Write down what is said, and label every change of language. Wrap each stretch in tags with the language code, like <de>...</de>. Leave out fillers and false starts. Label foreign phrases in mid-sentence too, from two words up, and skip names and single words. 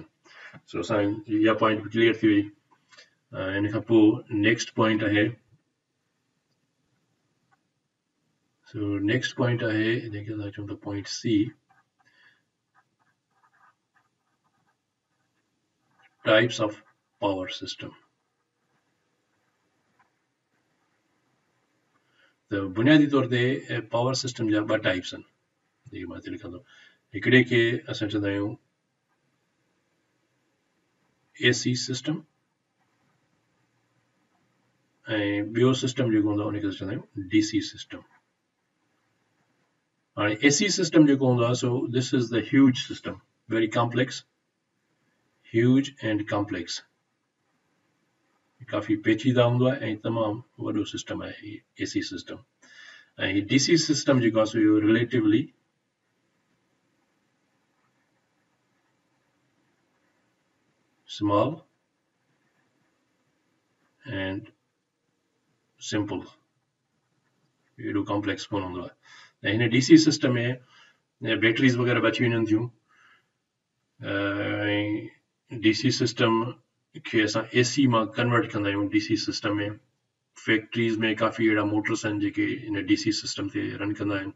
<sd>सो असां इहा</sd> <en>point clear</en> <sd>थी वई। इन खां पोइ</sd> <en>next point</en> <sd>आहे,</sd> <en>so next point</en> <sd>आहे जंहिंखे असां चऊं था</sd> <en>point C, types of power system.</en> <sd>त बुनियादी तौर ते</sd> <en>power system</en> <sd>जा 2 टाइप्स आहिनि, जेके मां हिते लिखां थो। हिकिड़े खे असां चवंदा आहियूं</sd> <en>AC system,</en> <sd>ऐं ॿियो सिस्टम जेको हूंदो आहे उनखे असां चवंदा आहियूं</sd> <en>DC system.</en> <sd>हाणे</sd> <en>AC system</en> <sd>जेको हूंदो आहे,</sd> <en>so this is the huge system, very complex, huge and complex,</en> <sd>काफ़ी पेचीदा हूंदो आहे ऐं तमामु वॾो सिस्टम आहे</sd> <en>AC system.</en> <sd>ऐं</sd> <en>DC system</en> <sd>जेको आहे इहो</sd> <en>relatively small and simple,</en> <sd>एॾो कॉम्प्लेक्स कोन हूंदो आहे। ऐं हिन</sd> <en>DC system</en> <sd>में बैटरीज़ वग़ैरह बची वञनि थियूं ऐं</sd> <en>DC system</en> <sd>खे असां AC मां कन्वर्ट कंदा आहियूं।</sd> <en>DC system</en> <sd>में फैक्ट्रीज़ में काफ़ी अहिड़ा मोटर्स आहिनि जेके इन</sd> <en>DC system</en> <sd>ते रन कंदा आहिनि।</sd>